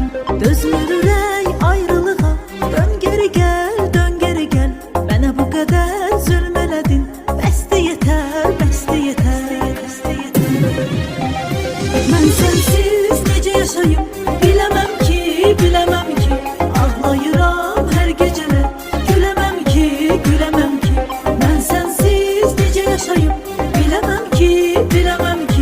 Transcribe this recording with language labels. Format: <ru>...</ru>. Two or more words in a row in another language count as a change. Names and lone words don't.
<az>Dözmür ürək ayrılığa, dön geri gel, dön geri gel.</az> <tr>Bana bu kadar zulm elədin, bəsdi yeter, bəsdi yeter.</tr> <az>Mən sensiz necə yaşayım,</az> <tr>bilemem ki, bilemem ki. Ağlayıram her geceler, gülemem ki, gülemem ki.</tr> <az>Mən sensiz necə yaşayım,</az> <tr>bilemem ki, bilemem ki.</tr>